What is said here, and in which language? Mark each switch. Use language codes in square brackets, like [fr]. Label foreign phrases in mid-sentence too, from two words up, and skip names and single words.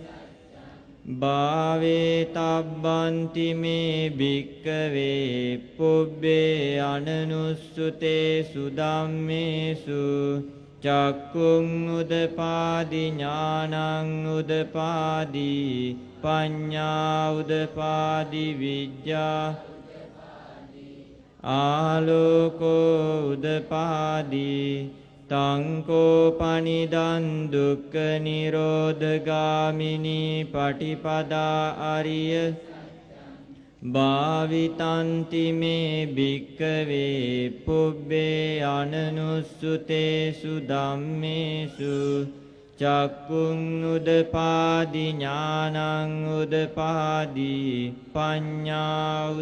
[pi] භාවේ තබ්බන්ති මේ භික්ඛවේ පුබ්බේ අනනුස්සුතේසු ධම්මේසු චක්කුං උදපාදි ඥානං උදපාදි පඤ්ඤා උදපාදි විද්‍යා ආලෝකෝ උදපාදි තං කෝපනිදං දුක්ඛ නිරෝධ ගාමිනී පටිපදා අරිය භාවිතන්ති මේ භික්ඛවේ පුබ්බේ අනනුස්සුතේසු ධම්මේසු චක්කුං උදපාදි ඥානං උදපාදි පඤ්ඤා